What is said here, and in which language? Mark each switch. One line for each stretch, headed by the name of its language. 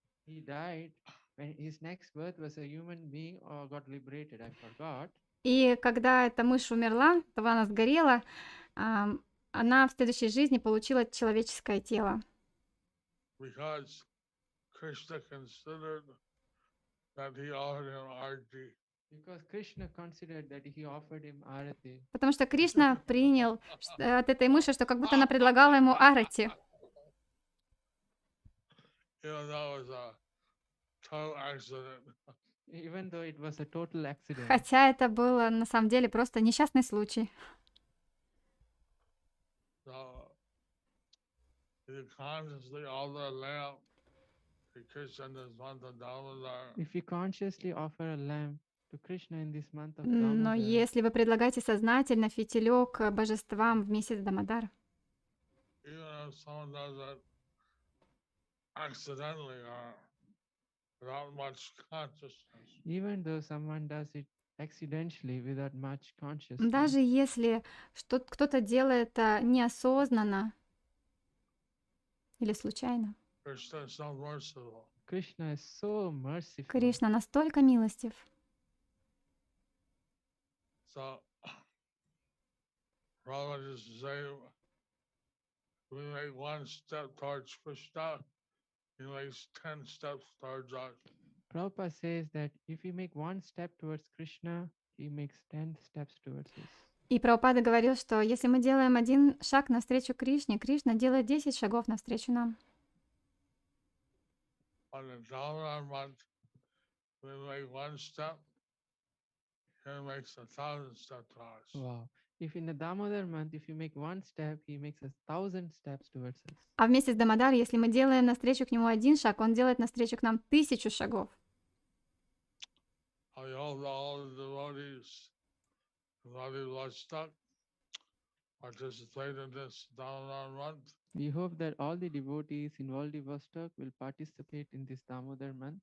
English: He died when his next birth was a human being or got liberated. I forgot.
Russian: И когда эта мышь умерла, то она сгорела, она в следующей жизни получила человеческое тело.
English: Because Krishna considered that he offered him arti. Because Krishna considered that he offered him arati.
Russian: Потому что Кришна принял от этой мыши, что как будто она предлагала ему арати.
English: Even though it was a total accident.
Russian: Хотя это было на самом деле просто несчастный случай.
English: So, if you consciously offer a lamp to Krishna in this month of Damodar, If you consciously offer a lamp to Krishna in this month of
Russian: Но
English: Damodar,
Russian: если вы предлагаете сознательно фитилек божествам в месяц Дамодар,
English: even if someone does it accidentally or without much consciousness, even though someone does it accidentally without much consciousness,
Russian: даже если кто-то делает это неосознанно или случайно,
English: Krishna is so merciful. Krishna is so merciful.
Russian: Кришна настолько милостив.
English: So, Prabhupada used to say, we make one step towards Krishna, he makes 10 steps towards us. Prabhupada says that if we make one step towards Krishna, he makes 10 steps towards us.
Russian: И Прабхупада говорил, что если мы делаем один шаг навстречу Кришне, Кришна делает 10 шагов навстречу нам.
English: But in Damodar month, we make one step, he makes 1,000 steps to us. Wow. If in the Damodar month, if you make one step, he makes 1,000 steps towards us.
Russian: А вместе с Дамодар, если мы делаем навстречу к нему один шаг, он делает навстречу к нам 1000 шагов.
English: I hope all the devotees in Vladivostok participate in this Damodar month. We hope that all the devotees in Vladivostok will participate in this Damodar month.